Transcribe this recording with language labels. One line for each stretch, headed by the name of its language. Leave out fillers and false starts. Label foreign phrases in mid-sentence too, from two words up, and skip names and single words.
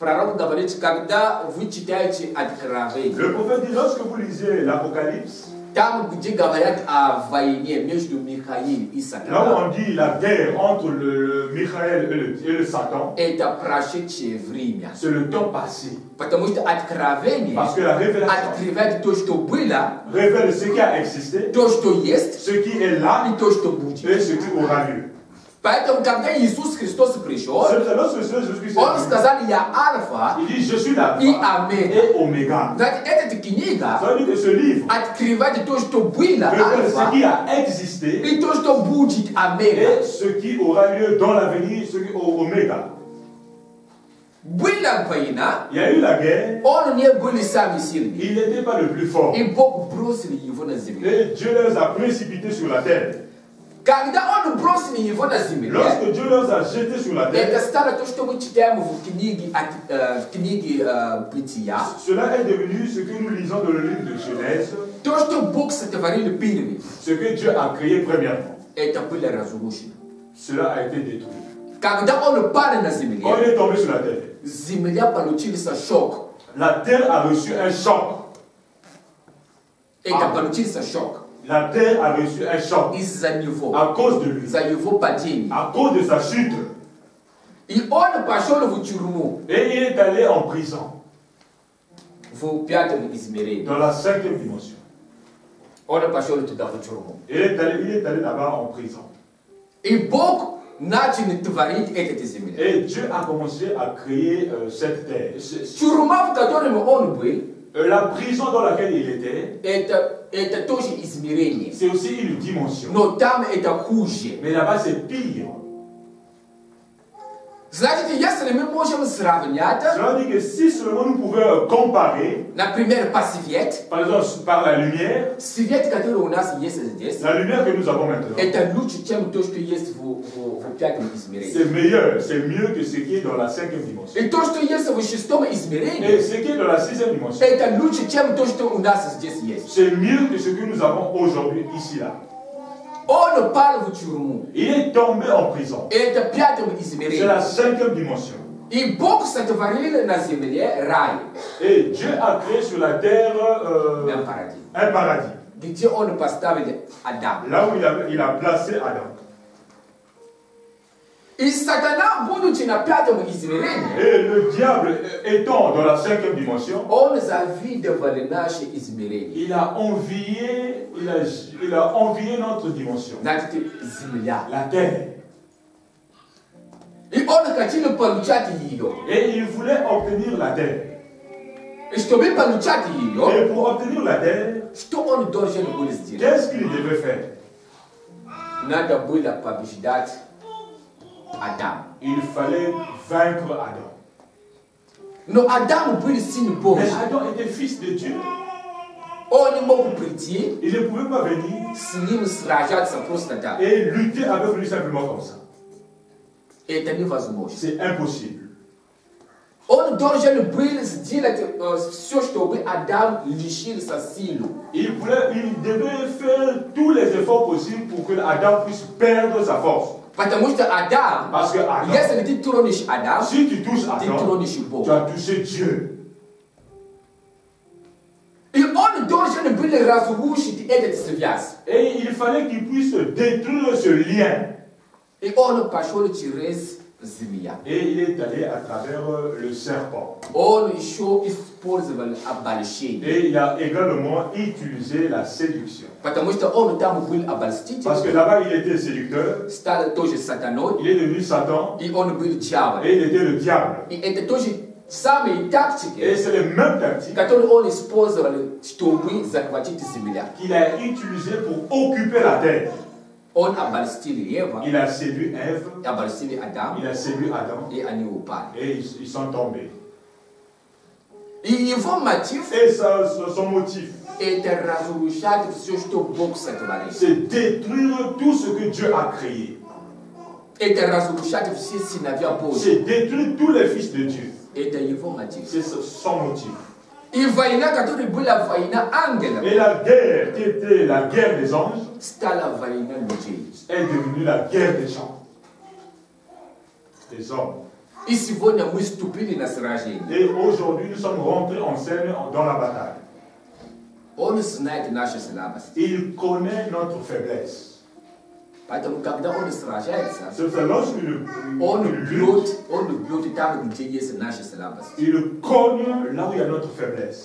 French: Le prophète dit, lorsque vous lisez l'Apocalypse, là où on dit la guerre entre le Michael et le Satan, c'est le temps passé. Parce que la révélation révèle ce qui a existé, ce qui est là et ce qui aura lieu.
Russian: Поэтому, когда Иисус Христос пришел, Он сказал, я Альфа и Омега. Значит, эта книга открывает то, что было Альфа, и то, что будет Омега.
French: Et ce qui aura lieu dans l'avenir, ce qui Oméga.
Russian: Была война,
French: il y a eu la guerre,
Russian: он не был самый сильный.
French: Il n'était pas le plus fort.
Russian: И Бог бросил его на землю.
French: Et Dieu les a précipités sur la terre.
Russian: Когда он бросил его на землю,
French: lorsque Dieu les a jetés sur la terre,
Russian: это стало то, что мы читаем в книге Бытия.
French: Cela est devenu ce que nous lisons dans le livre de Genèse.
Russian: То, что Бог сотворил первый.
French: Ce que Dieu a créé premièrement.
Russian: Это было разрушено.
French: Cela a été détruit.
Russian: Когда он падал на земле,
French: quand il est tombé sur la terre,
Russian: земля получила шок.
French: La terre a reçu un choc.
Russian: Это получился шок.
French: La terre a reçu un choc
Russian: из-за него,
French: à cause de lui,
Russian: за его падение.
French: À cause de sa chute.
Russian: И он пошел в тюрьму.
French: Et il est allé en prison.
Russian: В пятом измерении.
French: Dans la 5e dimension.
Russian: Он пошел туда в тюрьму.
French: Il est allé là-bas en prison.
Russian: И Бог начал творить эту землю.
French: Et Dieu a commencé à créer cette terre.
Russian: Тюрьма, в которой он был,
French: la prison dans laquelle il était,
Russian: это тоже измерение.
French: C'est aussi une dimension.
Russian: Но там это хуже.
French: Mais là-bas c'est pire.
Russian: Значит, если мы можем сравнять,
French: cela dit que si seulement nous pouvions comparer,
Russian: например, по свет,
French: par exemple par la lumière,
Russian: свет, который у нас есть здесь,
French: la lumière que nous avons maintenant,
Russian: это лучше, чем то, что есть в пятом измерении.
French: C'est meilleur, c'est mieux que ce qui est dans la 5e dimension.
Russian: И то, что есть в шестом измерении,
French: et ce qui est dans la 6e dimension,
Russian: это лучше, чем то, что у нас здесь есть.
French: C'est mieux que ce que nous avons aujourd'hui ici là.
Russian: Он упал в тюрьму.
French: Il est tombé en prison.
Russian: Это пятом измерении.
French: C'est la 5e dimension.
Russian: И Бог сотворил на земле рай.
French: Et Dieu a créé sur la terre un paradis.
Russian: Где он поставил Адам.
French: Là où il a placé Adam.
Russian: И сатана, будучи на пятом измерении,
French: et le diable étant dans la 5e dimension,
Russian: он завидовал наше измерение.
French: Il a envié notre dimension.
Russian: Значит, земля.
French: La terre.
Russian: И он хотел получать ее.
French: Et il voulait obtenir la terre.
Russian: И чтобы получать ее,
French: et pour obtenir la terre,
Russian: что он должен был сделать?
French: Qu'est-ce qu'il devait faire?
Russian: Надо было побеждать Adam.
French: Il fallait vaincre Adam.
Russian: Но Адам был сын Божий.
French: Mais Adam était fils de Dieu.
Russian: Он не мог прийти.
French: Il ne pouvait pas venir.
Russian: С ним сражаться просто так.
French: Et lutter avec lui simplement comme ça.
Russian: Это невозможно.
French: C'est impossible.
Russian: Он должен был сделать все, чтобы Адам лишился силы.
French: Il devait faire tous les efforts possibles pour que Adam puisse perdre sa force.
Russian: Потому что Адам,
French: parce que Adam,
Russian: если ты тронешь Адам,
French: si tu touches
Russian: ты Adam, тронешь Бога.
French: tu as touché Dieu.
Russian: И он должен был разрушить этот связь.
French: Et il fallait qu'il puisse détruire ce lien.
Russian: И он пошел через змея.
French: Et il est allé à travers le serpent.
Russian: Он еще использовал обольщение.
French: Et il a également utilisé la séduction.
Russian: Потому что он там был обольститель.
French: Parce que là-bas il était séducteur.
Russian: Стал тоже сатаной.
French: Il est devenu Satan.
Russian: И он был дьяволом.
French: Et il était le diable.
Russian: И это тоже самые тактики,
French: et c'est les mêmes tactiques
Russian: которые он использовал, чтобы захватить землю.
French: Qu'il a utilisé pour occuper la terre.
Russian: Он обольстил Еву.
French: Il a séduit Ève.
Russian: Обольстил Адам.
French: Il a séduit Adam.
Russian: И они упали.
French: Et ils sont tombés.
Russian: И его мотив.
French: Et son motif.
Russian: Это разрушать все, что Бог сотворил.
French: C'est détruire tout ce que Dieu a créé.
Russian: Это разрушать все сыновья Божьи.
French: C'est détruire tous les fils de Dieu.
Russian: Это его мотив.
French: C'est son motif.
Russian: И война, которая была война ангелов,
French: et la guerre qui était la guerre des anges,
Russian: стала война людей.
French: Est devenue la guerre des gens, des hommes. Et aujourd'hui, nous sommes rentrés en scène dans la bataille. Il connaît notre faiblesse. C'est lorsque il connaît là où il y a notre faiblesse.